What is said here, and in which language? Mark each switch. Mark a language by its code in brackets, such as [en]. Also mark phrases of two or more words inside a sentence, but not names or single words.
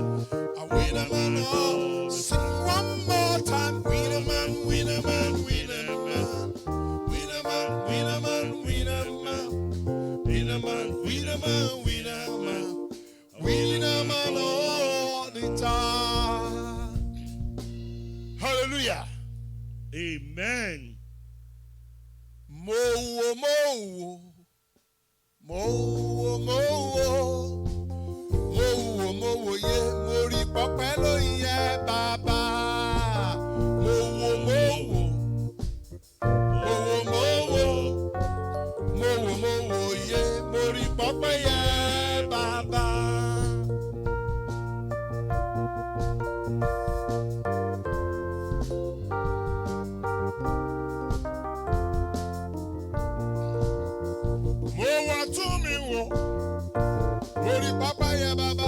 [en] A winner man all. Sing one more time. Winner man, winner man, winner man. Winner man, winner man, winner man. Winner man, winner man, winner man. Winner man all the time. Hallelujah. Amen. [yo] Mo-wo, mo-wo. Mo-wo, mo-wo. Mo-wo, mo-wo, ye. Mo rí pọpẹ́ ló yẹ bàbá. Mo-wo, mo-wo. Mo-wo, mo-wo. Mo-wo, mo-wo, ye. Mo rí pọpẹ́ yẹ bàbá. Mo wá tún mi wò, mo rí pápá yẹ bàbá.